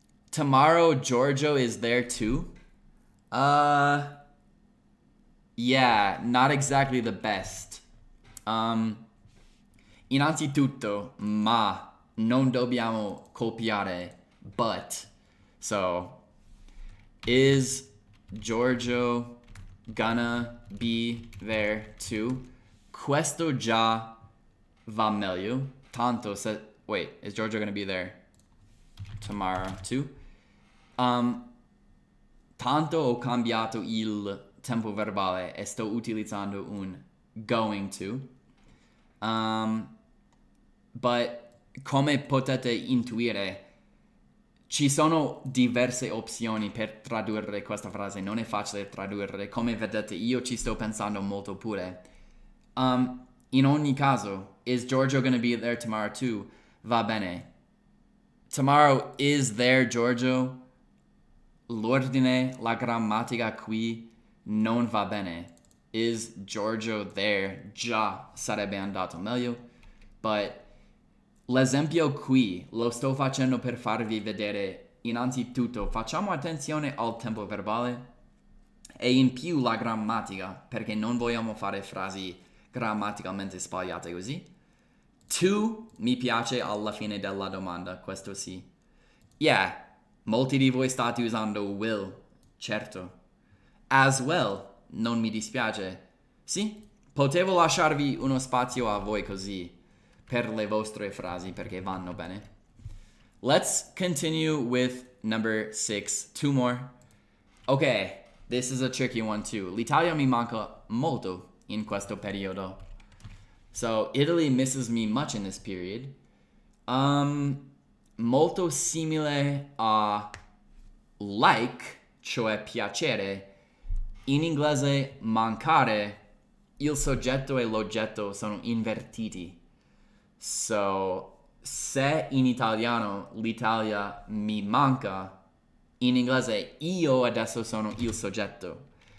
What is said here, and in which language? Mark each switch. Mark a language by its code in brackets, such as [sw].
[en] Tomorrow Giorgio is there too. Yeah, not exactly the best. [it] Innanzitutto, ma non dobbiamo copiare but. [en] So, is Giorgio gonna be there too? [it] Questo già va meglio. Tanto se... [en] Wait, is Giorgio gonna be there tomorrow too? [it] Tanto ho cambiato il tempo verbale e sto utilizzando un going to. But come potete intuire, ci sono diverse opzioni per tradurre questa frase, non è facile tradurre. Come vedete, io ci sto pensando molto pure. In ogni caso, [en] is Giorgio gonna be there tomorrow too? [it] Va bene. [en] Tomorrow is there Giorgio? [it] L'ordine, la grammatica qui non va bene. [en] Is Giorgio there? [it] Già sarebbe andato meglio. But l'esempio qui lo sto facendo per farvi vedere. Innanzitutto, facciamo attenzione al tempo verbale E in più la grammatica, perché non vogliamo fare frasi grammaticalmente sbagliate così. To mi piace alla fine della domanda, questo sì. Yeah, molti di voi state usando will, certo. [en] As well, [it] non mi dispiace. Sì, potevo lasciarvi uno spazio a voi così, per le vostre frasi, perché vanno bene. [en] Let's continue with number 6. 2 more. Okay, this is a tricky one too. [it] L'Italia mi manca molto in questo periodo. [en] So, Italy misses me much in this period. [it] Molto simile a like, cioè piacere. In inglese mancare, il soggetto e l'oggetto sono invertiti. So, se in italiano l'Italia mi manca, in inglese io adesso sono il soggetto.